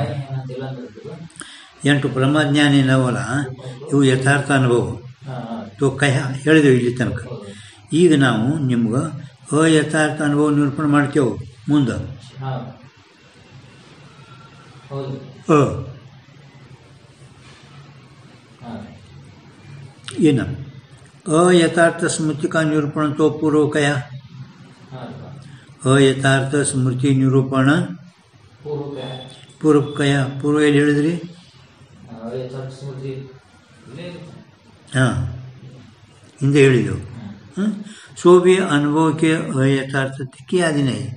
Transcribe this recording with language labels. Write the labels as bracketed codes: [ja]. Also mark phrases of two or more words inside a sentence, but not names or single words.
[kn] ಎಂಟು ಪ್ರಮಾಜ್ಞಾನ ಏನವಲ್ಲ ಇವು ಯಥಾರ್ಥ ಅನುಭವ [hi] तो कह [kn] ಹೇಳಿದೆವು ಇಲ್ಲಿ ತನಕ. ಈಗ ನಾವು ನಿಮ್ಗೆ ಅಯಥಾರ್ಥ ಅನುಭವ ನಿರೂಪಣೆ ಮಾಡ್ತೇವೆ ಮುಂದೆ. [hi] ಏನ अयथार्थ स्मृति का निरूपण तो पूर्व कया. अयथार्थ स्मृति निरूपण पूर्व कया. [kn] पूर्व ಎಲ್ಲಿ ಹೇಳಿದ್ರಿ? ಹಾಂ, ಹಿಂದೆ ಹೇಳಿದೆವು. [hi] सो भी अनुभव के अयथार्थಕ್ಕೆ ಅಧೀನ.